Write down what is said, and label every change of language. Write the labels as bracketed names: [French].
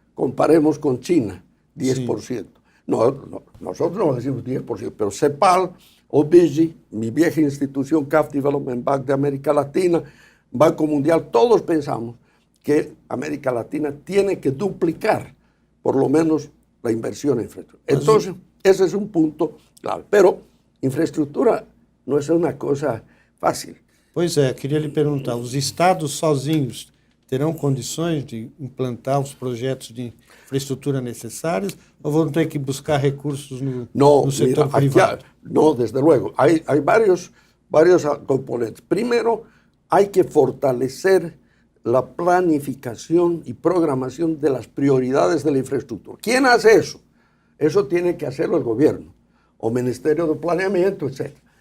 [Spanish] Comparemos con China, 10%. Sí. Nosotros no decimos 10%, pero CEPAL, OBIGI, mi vieja institución, CAF Development Bank de América Latina, Banco Mundial, todos pensamos que América Latina tiene que duplicar por lo menos la inversión en infraestructura. Entonces, ese es un punto clave. Pero infraestructura [Portuguese] não é uma coisa fácil. Pois é, queria lhe perguntar, os estados sozinhos terão condições de implantar os projetos de infraestrutura necessários ou vão ter que buscar recursos no setor privado? [Spanish] No, desde luego. Hay varios componentes. Primero, hay que fortalecer la planificación y programación de las prioridades de la infraestructura. ¿Quién hace eso? Eso tiene que hacerlo el gobierno o Ministerio de Planeamiento, etc.